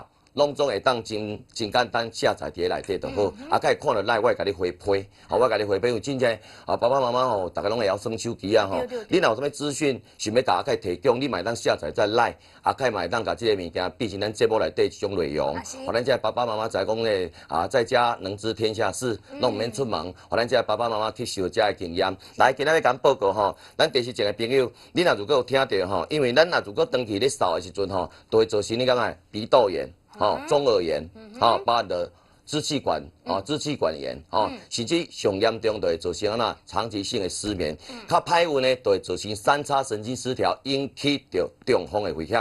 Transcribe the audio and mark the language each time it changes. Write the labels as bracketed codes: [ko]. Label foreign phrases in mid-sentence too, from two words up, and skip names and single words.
[nan] 拢总会当真简单下载伫内底就好，啊，甲会看到来，我会甲你回批，我甲你回批，有真正爸爸妈妈吼，大家拢会晓耍手机啊吼，你若有啥物资讯想要甲阿凯提供，你嘛会当下载在来，阿凯嘛会当甲即个物件变成咱节目内底一种内容，互咱遮爸爸妈妈知讲咧，在家能知天下事，拢毋免出门，互咱遮爸爸妈妈去受遮的经验。来，今仔要甲报告吼，咱电视前的朋友，你若如果有听到吼，因为咱若如果长期咧扫的时阵吼，都会造成你感觉鼻窦炎。中耳炎，包含的支气管炎，甚至上严重就会造成长期性的失眠。较歹运呢，就会造成三叉神经失调，引起着中风的危险。